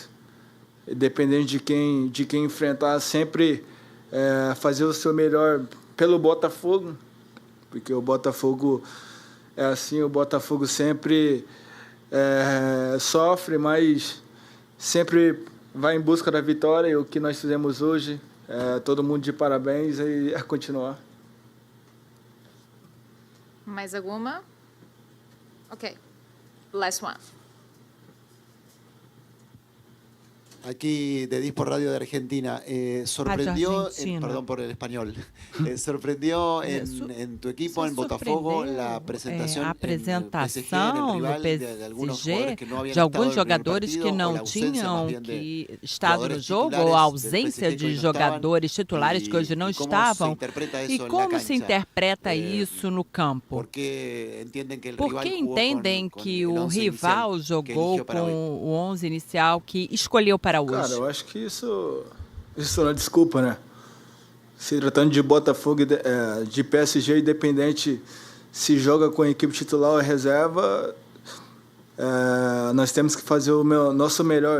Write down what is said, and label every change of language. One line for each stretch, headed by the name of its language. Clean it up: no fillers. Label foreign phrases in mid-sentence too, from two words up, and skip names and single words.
Portuguese: Dependendo de quem enfrentar, sempre fazer o seu melhor pelo Botafogo, porque o Botafogo é assim, o Botafogo sempre sofre, mas sempre vai em busca da vitória. E o que nós fizemos hoje, todo mundo de parabéns, e a continuar. Mais alguma? Ok.
English: Last one.
Spanish: Aquí de Dispo Radio de Argentina. Sorprendió, Argentina. perdón por el español, sorprendió en tu equipo, en Botafogo, la presentación
Portuguese: a
Spanish: en el PSG, en
Portuguese: apresentação
Spanish: el
Portuguese: no
Spanish: rival, de algunos
Portuguese: PSG
Spanish: jugadores que no habían
Portuguese: de alguns
Spanish: estado en el primer
Portuguese: jogadores
Spanish: partido,
Portuguese: que
Spanish: o la
Portuguese: não
Spanish: ausencia
Portuguese: tinham
Spanish: más bien de
Portuguese: que estado no
Spanish: jugadores
Portuguese: jogo,
Spanish: titulares
Portuguese: ou a
Spanish: del
Portuguese: ausência
Spanish: PSG que
Portuguese: de
Spanish: hoy no estaban,
Portuguese: jogadores titulares que hoje não
Spanish: y cómo se
Portuguese: estavam.
Spanish: interpreta
Portuguese: E
Spanish: eso en la
Portuguese: como se
Spanish: cancha.
Portuguese: interpreta isso no campo?
Spanish: Porque entendem que el
Portuguese: Por
Spanish: rival
Portuguese: que
Spanish: jugó
Portuguese: entendem
Spanish: con
Portuguese: que
Spanish: el
Portuguese: o
Spanish: once
Portuguese: rival
Spanish: inicial que
Portuguese: jogou
Spanish: eligió para hoy?
Portuguese: com o 11 inicial que escolheu para Cara, hoje? eu acho que isso não é desculpa, né? Se tratando de Botafogo, de PSG, independente se joga com a equipe titular ou reserva, nós temos que fazer o nosso melhor.